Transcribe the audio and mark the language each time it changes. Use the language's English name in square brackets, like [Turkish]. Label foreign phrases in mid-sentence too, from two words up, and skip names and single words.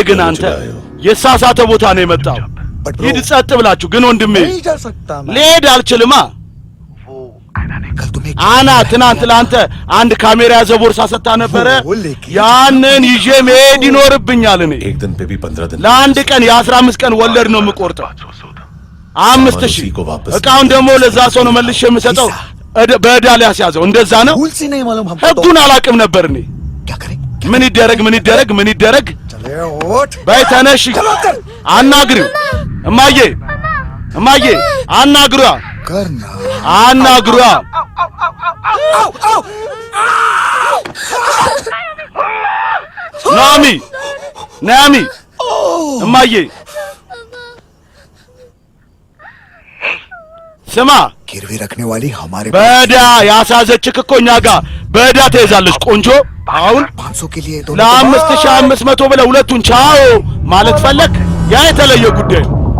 [Amharic] ግን አንተ የሳሳተ ቦታ ነው የመጣው ሂድ ጸጥ ብላችሁ ግን ወንድሜ ልሄድ አልችልማ አና ትናንት ለአንተ አንድ ካሜራ ያዘ ቦርሳ ሰጥታ ነበረ ያንን ይዤ መሄድ ይኖርብኛል እኔ [Hindi] एक दिन पे भी 15 दिन [Amharic] ለአንድ ቀን የ15 ቀን ወለድ ነው የምቆርጠው 5000 እቃውን ደግሞ ለዛ ሰው ነው መልሼ የምሰጠው በዕዳ ሊያስያዘው እንደዛ ነው ህጉን አላውቅም ነበር እኔ ምን ይደረግ ምን ይደረግ ምን ይደረግ በይ ተነሽ አናግሪው እማዬ እማዬ አናግሯ አናግሯ ናሚ ናሚ እማዬ ስማ [Hindi] गिरवी रखने वाली हमारे [Amharic] በዕዳ ያሳዘችክ እኮ እኛ ጋር በዕዳ ተይዛለች ቆንጆ አሁን [Hindi] 500 के लिए [Amharic] ለ5500 ብለህ ሁለቱን ቻው ማለት ፈለክ ያ የተለየ ጉዳይ ነው